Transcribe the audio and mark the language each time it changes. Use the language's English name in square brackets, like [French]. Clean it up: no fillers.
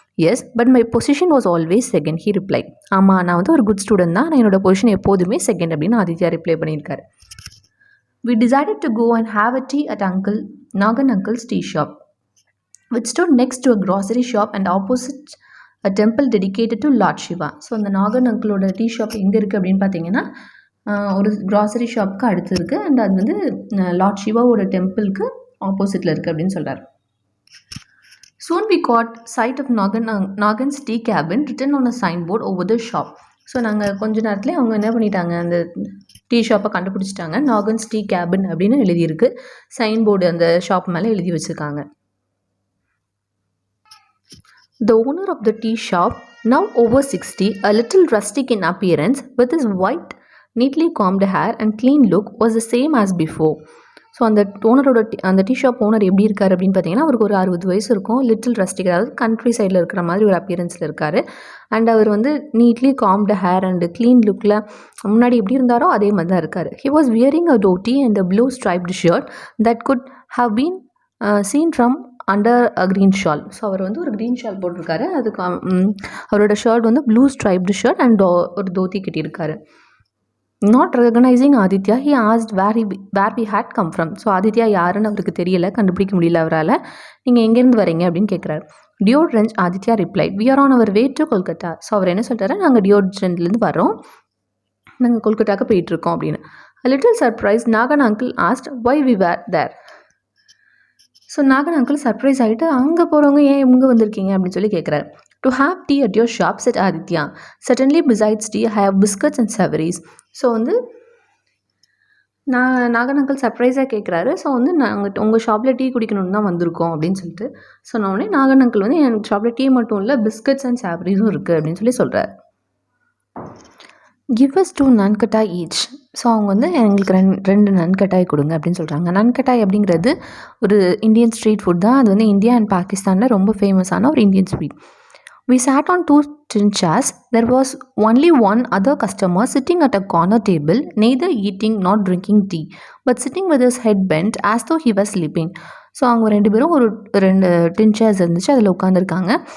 [English] Yes but my position was always second, he reply. [Tamil] ஆமாம் நான் வந்து ஒரு குட் ஸ்டூடெண்ட் தான், நான் என்னோட பொசிஷன் எப்போதுமே செகண்ட் அப்படின்னு ஆதித்யா ரிப்ளை பண்ணியிருக்காரு. [English] We decided to go and have a tea at Nagan uncle's tea shop, which stood next to a grocery shop and opposite a temple dedicated to Lord Shiva. [Tamil] So அந்த Nagan அங்கிளோட tea shop எங்கே இருக்குது அப்படின்னு பார்த்தீங்கன்னா ஒரு grocery ஷாப்புக்கு அடுத்து இருக்குது, and அது வந்து லார்ட் சிவாவோட டெம்பிளுக்கு ஆப்போசிட்டில் இருக்குது அப்படின்னு சொல்கிறார். [English] Soon we caught sight of Nagan's tea cabin written on a signboard over the shop. [Tamil] So நாங்கள் கொஞ்ச நேரத்துலேயே அவங்க என்ன பண்ணிட்டாங்க, அந்த டீ ஷாப்பை கண்டுபிடிச்சிட்டாங்க. நாகன்ஸ் டீ கேபின் அப்படின்னு எழுதியிருக்கு, சைன்போர்டு அந்த ஷாப் மேலே எழுதி வச்சுருக்காங்க. [English] The owner of the tea shop, now over 60, a little rustic in appearance, with his white neatly combed hair and clean look, was the same as before. [Tamil] So அந்த ஓனரோட அந்த tea shop owner எப்படி இருக்கார் அப்படின்னு பார்த்தீங்கன்னா, அவருக்கு ஒரு 60 வயசு இருக்கும். லிட்டில் ரஸ்டிக், அதாவது கண்ட்ரி சைடில் இருக்கிற மாதிரி ஒரு அப்பியரன்ஸில் இருக்கார். அண்ட் அவர் வந்து neatly combed hair and clean லுக்கில் முன்னாடி எப்படி இருந்தாரோ அதே மாதிரி தான் இருக்கார். [English] He was wearing a dhoti and a blue striped shirt that could have been seen from under a green shawl. [Tamil] So அவர் வந்து ஒரு க்ரீன் ஷால் போட்டிருக்காரு. அதுக்கு அவரோட ஷர்ட் வந்து ப்ளூ ஸ்ட்ரைப்டு ஷர்ட் அண்ட் ஒரு dhoti கட்டியிருக்காரு. [English] Not recognising Aditya he asked where we had come from. [Tamil] So Aditya யாருன்னு அவருக்கு தெரியல, கண்டுபிடிக்க முடியல அவரால். நீங்கள் எங்கேருந்து வரீங்க அப்படின்னு கேட்குறாரு. [English] டியோட்ரஞ்ச் Aditya replied we are on our way to Kolkata. [Tamil] So அவர் என்ன சொல்கிறாரு, நாங்கள் டியோட்ரண்ட்லேருந்து வரோம், நாங்கள் கொல்கட்டாவுக்கு போயிட்டுருக்கோம் அப்படின்னு. [English] A little surprised, Nagan uncle asked why we were there. [Tamil] So Nagan uncle surprise ஆகிட்டு அங்கே போகிறவங்க ஏன் இவங்க வந்திருக்கீங்க அப்படின்னு சொல்லி கேட்குறாரு. [English] To have tea at your shop said Aditya. Suddenly besides tea have biscuits and savouries. [Tamil] So வந்து நாகன் அங்கிள் சர்ப்ரைஸாக கேட்குறாரு. ஸோ வந்து நாங்கள் உங்கள் ஷாப்பில் டீ குடிக்கணும்னு தான் வந்திருக்கோம் அப்படின்னு சொல்லிட்டு சொன்னோடனே நாகன் அங்கிள் வந்து என் ஷாப்பில் டீ மட்டும் இல்லை, பிஸ்கட்ஸ் அண்ட் சவரிஸும் இருக்குது அப்படின்னு சொல்லி சொல்கிறார். [English] Give us 2 nankhatai each. [Tamil] ஸோ அவங்க வந்து எங்களுக்கு ரெண்டு நன்கட்டாய் கொடுங்க அப்படின்னு சொல்கிறாங்க. நன்கட்டாய் அப்படிங்கிறது ஒரு இந்தியன் ஸ்ட்ரீட் ஃபுட் தான். அது வந்து இந்தியா அண்ட் பாகிஸ்தானில் ரொம்ப ஃபேமஸான ஒரு Indian sweet. [English] We sat on 2 tin chairs. There was only one other customer sitting at a corner table, neither eating nor drinking tea, but sitting with his head bent as though he was sleeping. [Tamil] So அவங்க 2 பேரும் ஒரு 2 டின் chairs இருந்துச்சு, அதில் உட்காந்துருக்காங்க.